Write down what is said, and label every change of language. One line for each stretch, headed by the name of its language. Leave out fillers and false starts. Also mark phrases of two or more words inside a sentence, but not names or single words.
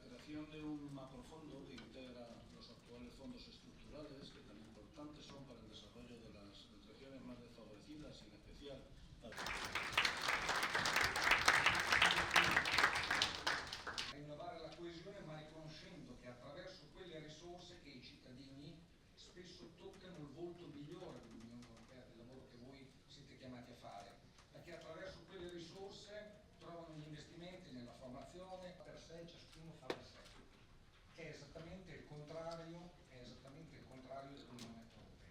Spanish: creación de un macrofondo que integra los actuales fondos estructurales, que tan importantes son para el desarrollo de las regiones más desfavorecidas y en especial
Italian: rinnovare la coesione, ma riconoscendo che attraverso quelle risorse che i cittadini spesso toccano il volto migliore dell'Unione Europea, del lavoro che voi siete chiamati a fare, perché attraverso quelle risorse trovano gli investimenti nella formazione, per sé ciascuno fa per sé, che è esattamente il contrario dell'Unione Europea.